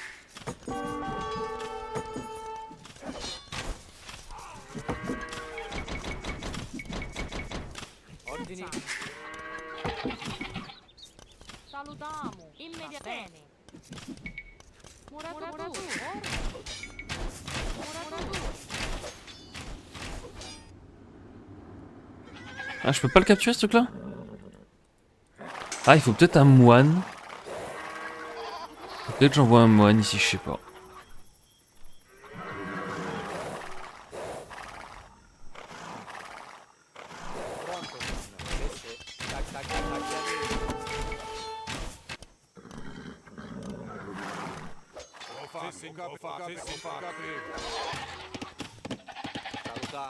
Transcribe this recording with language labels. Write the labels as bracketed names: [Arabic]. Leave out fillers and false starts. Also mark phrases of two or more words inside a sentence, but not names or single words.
[Italian] Ordini. Salutiamo. Immediatamente. Muratori. [French] Ah, je peux pas le capturer ce truc là? Ah, il faut peut-être un moine. Peut-être j'envoie un moine ici, je sais pas. [Italian] Pronto, signore. Sì, sì. Salutiamo.